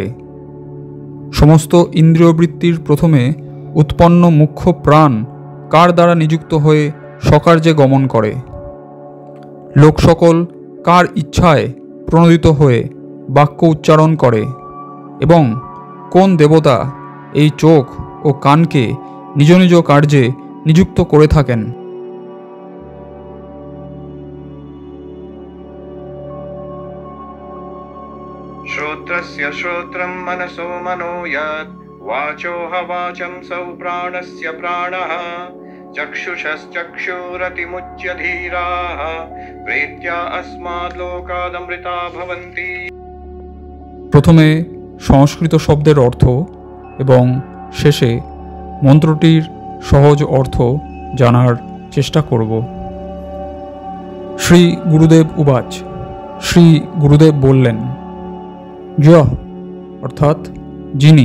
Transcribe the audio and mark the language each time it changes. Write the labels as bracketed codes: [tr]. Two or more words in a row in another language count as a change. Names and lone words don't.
[bn] সমস্ত ইন্দ্রিয়বৃত্তির প্রথমে উৎপন্ন মুখ্য প্রাণ কার দ্বারা নিযুক্ত হয়ে স্বকার্যে গমন করে। লোক সকল কার ইচ্ছায় প্রণোদিত হয়ে বাক্য উচ্চারণ করে এবং কোন দেবতা এই চোখ ও কানকে নিজ নিজ কার্যে নিযুক্ত করে থাকেন। [sa] श्रोत्रस्य श्रोत्रं मनसो मनो यत् वाचोह वाचं सौ प्राणस्य प्राणः चक्षुषश्चक्षुरतिमुच्य धीराः प्रेत्या अस्माद्लोकादमृता भवन्ति। [bn] প্রথমে সংস্কৃত শব্দের অর্থ এবং শেষে মন্ত্রটির সহজ অর্থ জানার চেষ্টা করব। শ্রী গুরুদেব উবাচ। শ্রী গুরুদেব বললেন, য অর্থাৎ যিনি।